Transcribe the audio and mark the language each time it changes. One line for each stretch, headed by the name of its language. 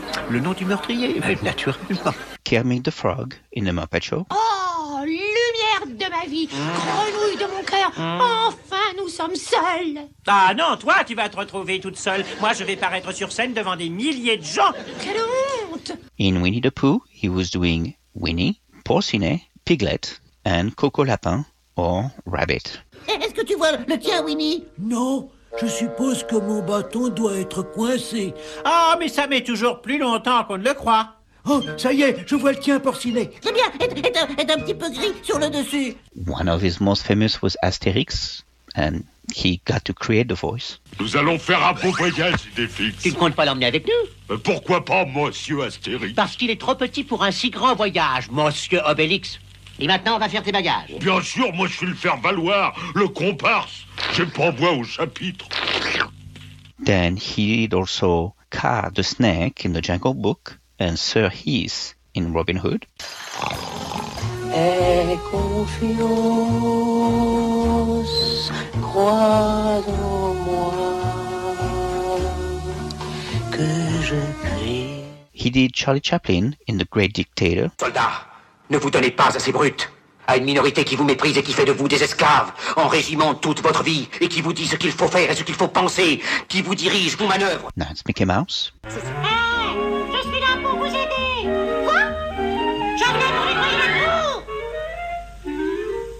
French: Le nom du meurtrier, mais naturellement.
English: Kermit the Frog in the Muppet Show.
French: Oh, lumière de ma vie, grenouille de mon cœur, enfin nous sommes seuls. Ah non, toi tu vas te retrouver toute seule. Moi je vais paraître sur scène devant des milliers de gens. Quelle honte!
English: In Winnie the Pooh, he was doing Winnie, Porcinet, Piglet and Coco Lapin or Rabbit.
French: Est-ce que tu vois le tien, Winnie? Non. Je suppose que mon bâton doit être coincé. Ah, oh, mais ça met toujours plus longtemps qu'on ne le croit. Oh, ça y est, je vois le tien porciné. C'est bien, est un petit peu gris sur le dessus.
English: One of his most famous was Asterix, and he got to create the voice.
French: Nous allons faire un beau voyage, Idéfix. Tu ne comptes pas l'emmener avec nous? Mais pourquoi pas, monsieur Astérix? Parce qu'il est trop petit pour un si grand voyage, monsieur Obélix. Et maintenant, on va faire tes bagages. Bien sûr, moi, je suis le faire-valoir, le comparse. J'ai pas voix au chapitre.
English: Then he did also Ka the Snake in the Jungle Book and Sir Heath in Robin Hood.
French: Aie confiance, crois en moi que je crie.
English: He did Charlie Chaplin in The Great Dictator.
French: Soldats, ne vous donnez pas à ces brutes, à une minorité qui vous méprise et qui fait de vous des esclaves, en régiment toute votre vie, et qui vous dit ce qu'il faut faire et ce qu'il faut penser, qui vous dirige, vous manœuvre.
English: Now it's Mickey Mouse.
French: Hey, je suis là pour vous aider. Quoi? J'en ai pour les moyens de vous.